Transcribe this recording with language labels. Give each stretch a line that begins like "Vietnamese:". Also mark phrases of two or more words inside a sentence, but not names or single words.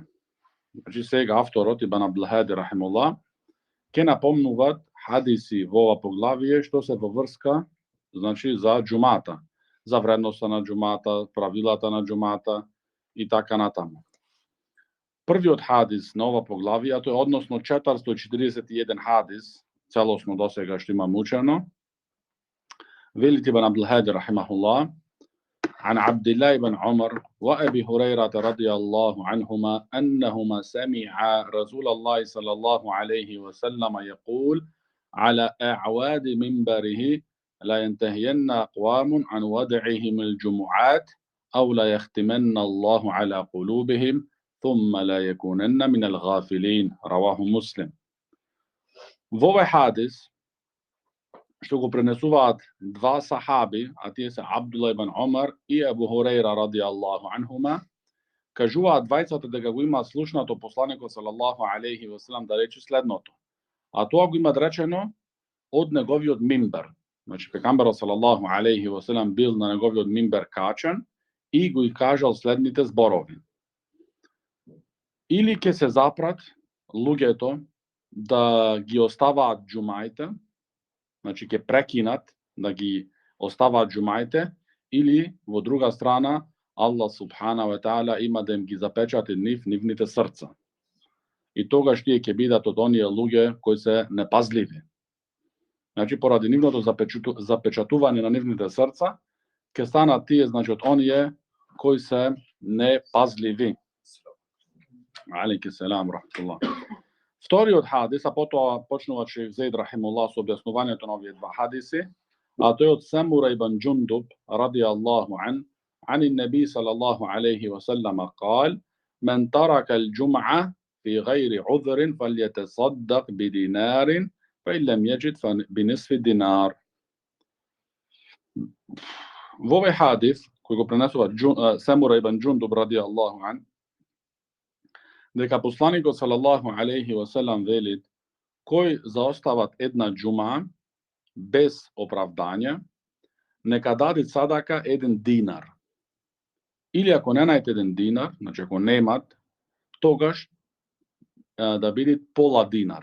Macedonian: Значи сега авторот Ибн Абдул Хади рахимуллах ќе напомнуваат хадиси во ова поглавие што се во врска, значи, за џумата, за вредноста на џумата, правилата на џумата и така натаму. Првиот хадис на ова поглавие, тоа е односно 441 хадис, целосно до сега што имам учено.
Arabic: Вели Ибн Абдул Хади рахимахуллах: عن عبد الله بن عمر وأبي هريرة رضي الله عنهما أنهما سمعا رسول الله صلى الله عليه وسلم يقول على أعواد منبره: لا ينتهين أقوام عن ودعهم الجمعات أو لا يختمن الله على قلوبهم ثم لا يكونن من الغافلين. رواه مسلم.
Macedonian: Во овој хадис што го пренесуваат два сахаби, а тие се Абдулла ибн Омар и Абу Хурейра
Arabic: رضي الله عنهما,
Macedonian: кажуваат двајцата дека го имаат слушнато посланикот
Arabic: صلى الله عليه وسلم
Macedonian: да рече следното. А тоа го имаат речено од неговиот мимбер. Значи пегамберот
Arabic: صلى الله عليه وسلم
Macedonian: бил на неговиот мимбер качен и го и кажал следните зборови: или ќе се запрат луѓето да ги оставаат џумаите, значи ќе прекинат да ги оставаат џумаите, или во друга страна
Arabic: الله سبحانه وتعالى
Macedonian: има да им ги запечати нивните срца. И тогаш тие ќе бидат од оние луѓе кои се непазливи. Значи поради нивното запечатување на нивните срца ќе станат тие, значи, од оние кои се непазливи.
Arabic: عليكم السلام ورحمة الله.
Macedonian: Вториот хадис, а потоа почнува шейх Зейд рахимуллах со објаснувањето на овие два хадиси, а тој од Самура ибн Џундуб
Arabic: رضي الله عنه, عن النبي صلى الله عليه وسلم قال: من ترك الجمعة في غير عذر فليتصدق بدينار فإن لم يجد بنصف دينار.
Macedonian: Во овој хадис кој го пренесува Самура ибн Џундуб
Arabic: رضي الله عنه,
Macedonian: дека посланикот
Arabic: صلى الله عليه وسلم
Macedonian: вели: кој заостават една џума без оправдање, нека даде садака 1 динар. Или ако не најде 1 динар, значи ако немат, тогаш да биде пола динар.